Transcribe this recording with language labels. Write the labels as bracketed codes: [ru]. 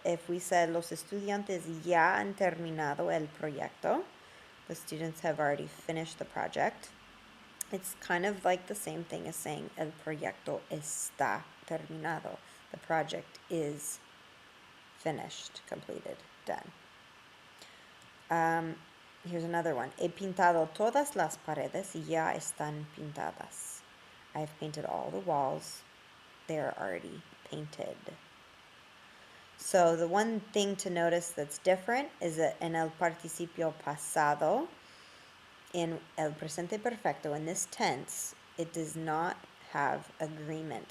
[es] If we said los estudiantes ya han terminado el proyecto, the students have already finished the project. [en] It's kind of like the same thing as saying el proyecto está terminado. The project is finished, completed, done. Here's another one. [es] He pintado todas las paredes y ya están pintadas. [en] I've painted all the walls. They're already painted. So the one thing to notice that's different is that in el participio pasado, in el presente perfecto, in this tense, it does not have agreement.